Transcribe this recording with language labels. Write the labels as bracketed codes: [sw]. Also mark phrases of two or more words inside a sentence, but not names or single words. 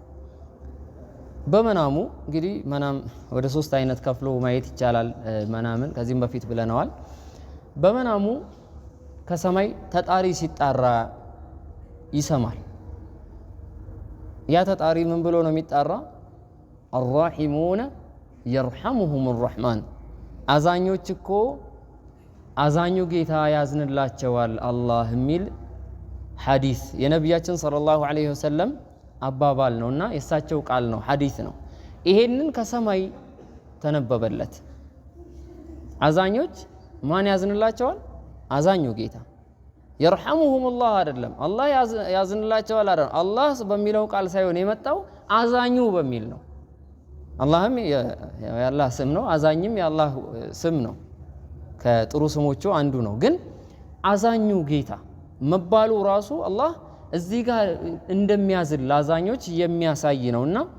[am] በመናሙ እንግዲህ መናም ወደ 3 አይነት ከፍሎ ማየት ይቻላል። መናምን ከዚህም በፊት ብለናል። በመናሙ ከሰማይ ተጣሪ ሲጣራ ይሰማል። ያ ተጣሪ ምን ብሎ ነው የሚጣራ? [ar] الراحمون يرحمهم الرحمن [am] አዛኞች እኮ አዛኙ ጌታ ያዝንላቸዋል አላህ የሚል ሐዲስ የነቢያችን [ar] صلى الله عليه وسلم [am] አባባል ነውና የሳቸው ቃል ነው፣ ሐዲስ ነው። ይሄንን ከሰማይ ተነበበለት። አዛኞች ማን ያዝንላቸዋል? አዛኙ ጌታ። [ar] يرحمهم الله [am] አይደለም፣ አላህ ያዝንላቸዋል አይደለም። አላህ በሚለው ቃል ሳይሆን የመጣው አዛኙ በሚል ነው። አላህም የአላህ ስም ነው፣ አዛኝም የአላህ ስም ነው። ከጥሩ ስሞቹ አንዱ ነው። ግን አዛኙ ጌታ መባሉ ራሱ አላህ እዚህ ጋር እንደሚያዝን ለአዛኞች የሚያሳይ ነውና